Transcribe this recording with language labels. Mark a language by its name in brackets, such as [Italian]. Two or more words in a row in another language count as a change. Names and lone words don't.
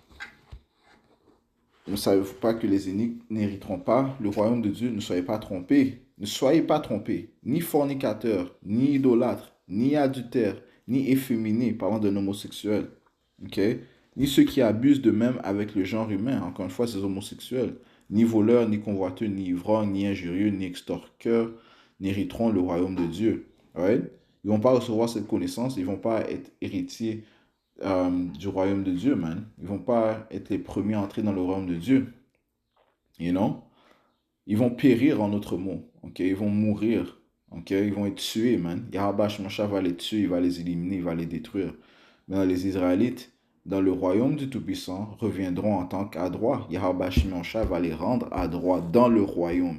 [French] Ne savez-vous pas que les iniques n'hériteront pas le royaume de Dieu? Ne soyez pas trompés. Ne soyez pas trompés. Ni fornicateurs, ni idolâtres, ni adultères, ni efféminés, parlant d'un homosexuel. Ok? Ni ceux qui abusent de même avec le genre humain. Encore une fois, ces homosexuels. Ni voleurs, ni convoiteux, ni ivrognes, ni injurieux, ni extorqueurs n'hériteront le royaume de Dieu. Right? Ils ne vont pas recevoir cette connaissance. Ils ne vont pas être héritiers du royaume de Dieu, man. Ils vont pas être les premiers à entrer dans le royaume de Dieu. [English] You know? [French] Ils vont périr en autre mot. Ok? Ils vont mourir. Ok? Ils vont être tués, man. Yahweh Shemashai va les tuer, il va les éliminer, il va les détruire. Maintenant, les Israélites, dans le royaume du Tout-Puissant, reviendront en tant qu'adroits. Yahweh Shemashai va les rendre adroits dans le royaume.